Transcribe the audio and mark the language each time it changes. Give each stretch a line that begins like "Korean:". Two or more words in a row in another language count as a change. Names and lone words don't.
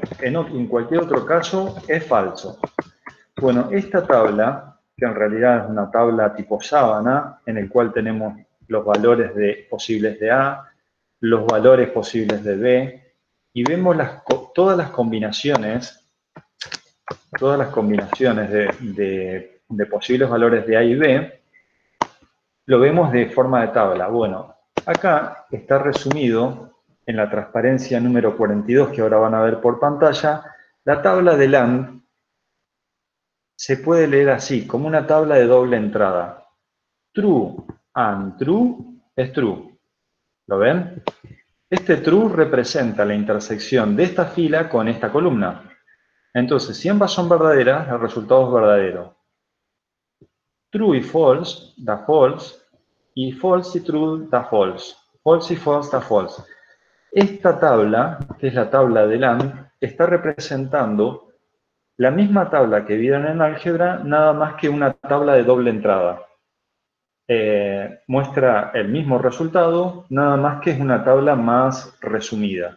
Spanish: En cualquier otro caso, es falso. Bueno, esta tabla, que en realidad es una tabla tipo sábana, en el cual tenemos los valores posibles de A, los valores posibles de B, y vemos todas las combinaciones de posibles valores de A y B, lo vemos de forma de tabla. Bueno, acá está resumido en la transparencia número 42 que ahora van a ver por pantalla. La tabla de AND se puede leer así, como una tabla de doble entrada.
English: True and true es true.
Spanish: ¿Lo ven? Este true representa la intersección de esta fila con esta columna. Entonces, si ambas son verdaderas, el resultado es verdadero. True y false da false, y false y true da false. False y false da false. Esta tabla, que es la tabla del AND, está representando la misma tabla que vieron en álgebra, nada más que una tabla de doble entrada. Muestra el mismo resultado, nada más que es una tabla más resumida.